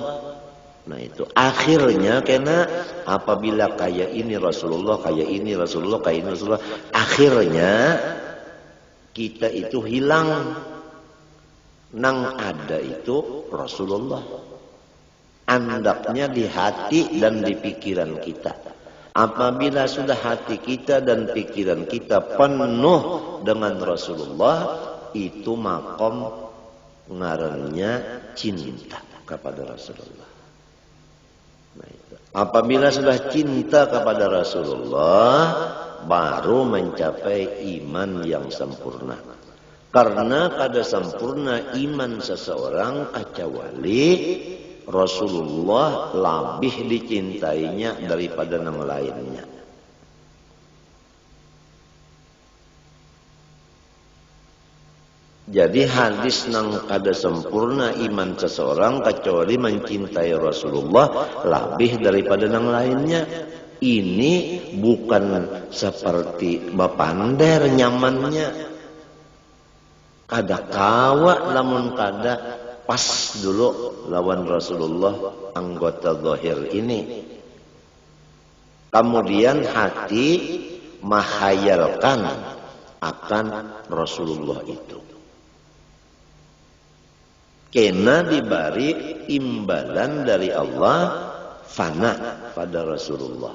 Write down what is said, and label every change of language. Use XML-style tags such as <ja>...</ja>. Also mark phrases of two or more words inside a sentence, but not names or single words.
<bjn>Nah, itu akhirnya karena apabila kayak ini Rasulullah, kayak ini Rasulullah, kayak ini Rasulullah, akhirnya kita itu hilang. Nang ada itu Rasulullah. Andaknya di hati dan di pikiran kita. Apabila sudah hati kita dan pikiran kita penuh dengan Rasulullah, itu makom ngarannya cinta kepada Rasulullah. Nah, itu. Apabila sudah cinta kepada Rasulullah, baru mencapai iman yang sempurna. Karena pada sempurna iman seseorang kecuali Rasulullah lebih dicintainya daripada yang lainnya. Jadi hadis nang kada sempurna iman seseorang kecuali mencintai Rasulullah lebih daripada yang lainnya. Ini bukan seperti bapander nyamannya. Kada kawa namun kada pas dulu lawan Rasulullah anggota zahir ini. Kemudian hati menghayalkan akan Rasulullah itu. Kena diberi imbalan dari Allah fana pada Rasulullah.</bjn>